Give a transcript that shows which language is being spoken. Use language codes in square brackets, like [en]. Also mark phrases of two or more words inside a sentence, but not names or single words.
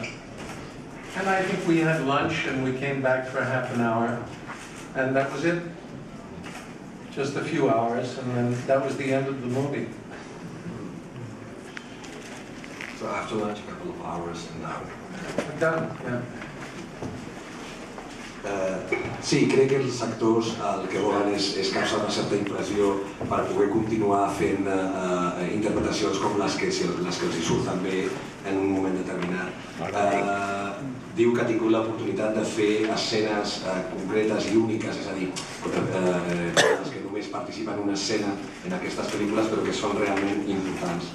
[en] And I think we had lunch and we came back for half an hour, and that was it. Just a few hours, and then that was the end of the movie. So after lunch, a couple of hours and now. Done, yeah. [ca] Sí, crec que els actors el que volen és causar una certa impressió per poder continuar fent interpretacions com les que els hi surten bé en un moment determinat. Diu que ha tingut l'oportunitat de fer escenes concretes i úniques, és a dir, les que només participen en una escena en aquestes pel·lícules però que són realment importants.